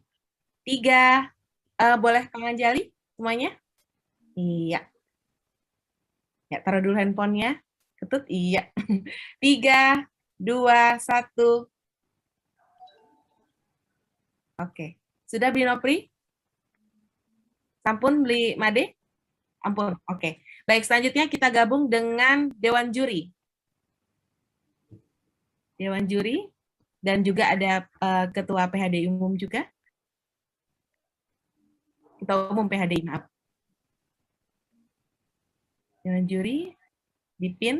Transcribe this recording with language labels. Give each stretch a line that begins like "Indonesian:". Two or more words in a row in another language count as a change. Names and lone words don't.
Indonesian: 3 boleh Kang Anjali semuanya? Iya. Ya, taruh dulu handphonenya. Ketut, iya. 3, 2, 1. Oke. Sudah beli Nopri?
Balinese: Sampun beli Made? Ampun.
Indonesian: Oke. Baik, selanjutnya kita gabung dengan Dewan Juri. Dewan Juri, dan juga ada Ketua PHDI Umum juga. Ketua Umum PHDI, maaf. Dewan Juri, dipin.